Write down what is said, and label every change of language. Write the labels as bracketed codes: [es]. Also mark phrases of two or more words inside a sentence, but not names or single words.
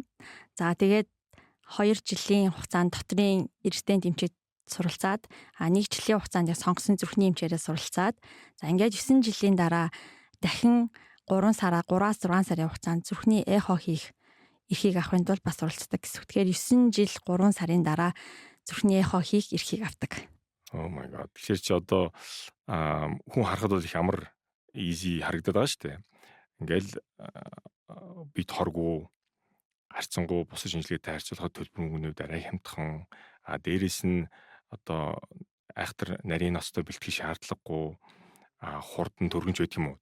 [mn] За тэгээд 2 жилийн хугацаанд дотрийн эрдэнэт эмчид суралцаад 1 жилийн хугацаанд сонгосон зүрхний эмчээрээ суралцаад за ингээд 9 жилийн дараа дахин 3-6 сарын хугацаанд зүрхний эхо хийх эрхийг авахын тулд бас суралцдаг гэсэн. Тэгэхээр 9 жил 3 сарын дараа зүрхний эхо хийх эрхийг авдаг. [en] Oh my god. [mn] Тэгэхээр чи одоо хүн харахад бол их амар easy харагдаад байгаа шүү дээ. Ингээл бид хоргүй харьцангуй бусад шинжилгээтэй харьцуулахад төлбөр мөнгөнүүд арай хямдхан. Дээрээс нь одоо айхтар нарийн ностой бэлтгэх шаардлагагүй хурдан төргөнч байдаг юм уу.